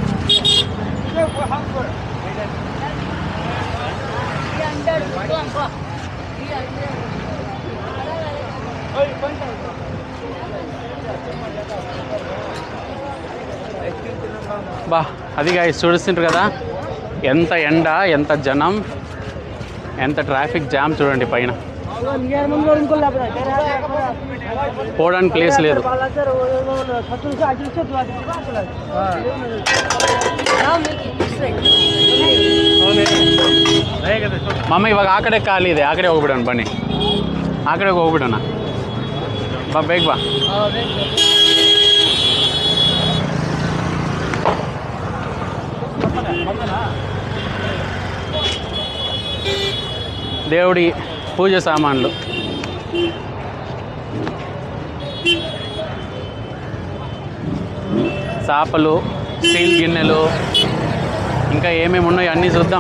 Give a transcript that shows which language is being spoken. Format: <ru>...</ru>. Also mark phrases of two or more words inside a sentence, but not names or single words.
<te>బా అది guys చూడుస్తుంటారు కదా, ఎంత ఎండ, ఎంత జనం, ఎంత ట్రాఫిక్ జామ్ చూడండి. పైన పోవడానికి ప్లేస్ లేదు.</te> <kn>మమ్మ ಇವಾಗ ಆ ಕಡೆ ಖಾಲಿ ಇದೆ, ಆ ಕಡೆ ಹೋಗ್ಬಿಡೋಣ ಬನ್ನಿ, ಆ ಕಡೆಗೆ ಹೋಗ್ಬಿಡೋಣ. ಬಾ ಬೇಗ ಬಾ.</kn> <te>దేవుడి పూజ సామాన్లు, చాపలు, స్టీల్ గిన్నెలు, ఇంకా ఏమేమి ఉన్నాయో అన్నీ చూద్దాం.</te>